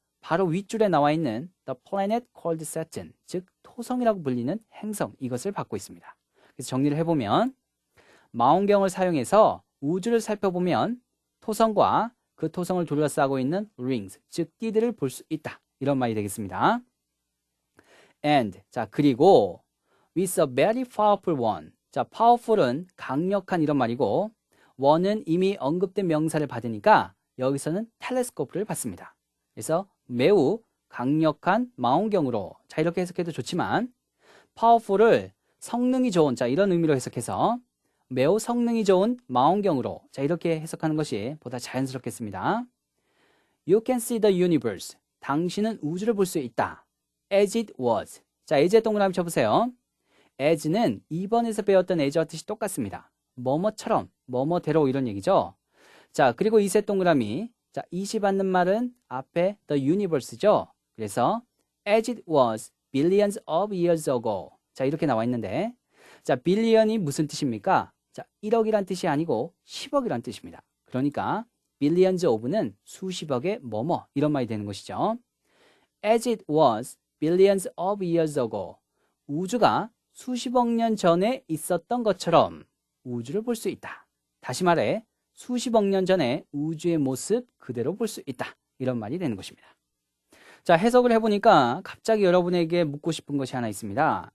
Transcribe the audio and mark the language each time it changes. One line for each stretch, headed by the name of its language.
Korean: 바로 윗줄에 나와 있는
English: the planet called Saturn,
Korean: 즉 토성이라고 불리는 행성, 이것을 받고 있습니다. 그래서 정리를 해보면 망원경을 사용해서 우주를 살펴보면 토성과 그 토성을 둘러싸고 있는 rings, 즉 띠들을 볼 수 있다. 이런 말이 되겠습니다.
English: And,
Korean: 자, 그리고
English: with a very powerful one.
Korean: 자, powerful은 강력한 이런 말이고 one은 이미 언급된 명사를 받으니까 여기서는 텔레스코프를 받습니다. 그래서 매우 강력한 망원경으로, 자, 이렇게 해석해도 좋지만 powerful을 성능이 좋은, 자, 이런 의미로 해석해서 매우 성능이 좋은 망원경으로, 자, 이렇게 해석하는 것이 보다 자연스럽겠습니다.
English: You can see the universe.
Korean: 당신은 우주를 볼 수 있다.
English: As it was.
Korean: 자, as에 동그라미 쳐보세요. as는 2번에서 배웠던 as와 뜻이 똑같습니다. 뭐뭐처럼, 뭐뭐대로 이런 얘기죠. 자, 그리고 이세 동그라미. 자, 이시 받는 말은 앞에 the universe죠. 그래서
English: as it was billions of years ago.
Korean: 자, 이렇게 나와 있는데, 자, billion이 무슨 뜻입니까? 자, 1억이란 뜻이 아니고 10억이란 뜻입니다. 그러니까 billions of는 수십억의 뭐뭐 이런 말이 되는 것이죠.
English: as it was billions of years ago.
Korean: 우주가 수십억 년 전에 있었던 것처럼 우주를 볼 수 있다. 다시 말해 수십억 년 전에 우주의 모습 그대로 볼 수 있다. 이런 말이 되는 것입니다. 자, 해석을 해보니까 갑자기 여러분에게 묻고 싶은 것이 하나 있습니다.